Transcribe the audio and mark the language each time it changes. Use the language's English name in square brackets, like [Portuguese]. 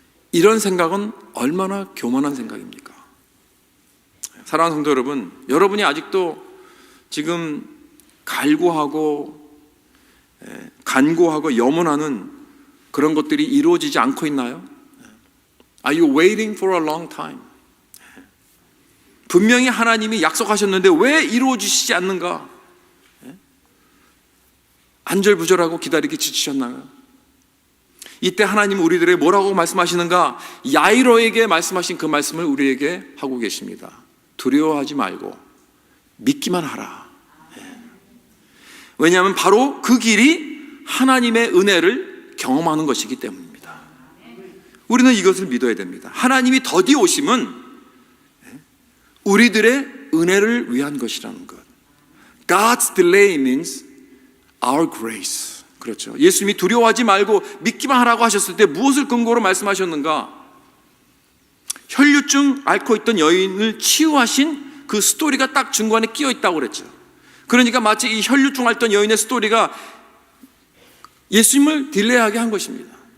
[Korean] 이런 생각은 얼마나 교만한 생각입니까? 사랑하는 성도 여러분, 여러분이 아직도 지금 갈구하고 간구하고 염원하는 그런 것들이 이루어지지 않고 있나요? [English] Are you waiting for a long time? [Korean] 분명히 하나님이 약속하셨는데 왜 이루어지시지 않는가? 안절부절하고 기다리기 지치셨나요? 이때 하나님은 우리들에게 뭐라고 말씀하시는가? 야이로에게 말씀하신 그 말씀을 우리에게 하고 계십니다. 두려워하지 말고 믿기만 하라. 왜냐하면 바로 그 길이 하나님의 은혜를 경험하는 것이기 때문입니다. 우리는 이것을 믿어야 됩니다. 하나님이 더디 오심은 우리들의 은혜를 위한 것이라는 것. [English] God's delay means our grace. [Korean] 그렇죠. 예수님이 두려워하지 말고 믿기만 하라고 하셨을 때 무엇을 근거로 말씀하셨는가? 혈류증 앓고 있던 여인을 치유하신 그 스토리가 딱 중간에 끼어 있다고 그랬죠. 그러니까 마치 이 혈류증 앓던 여인의 스토리가 예수님을 딜레이하게 한 것입니다.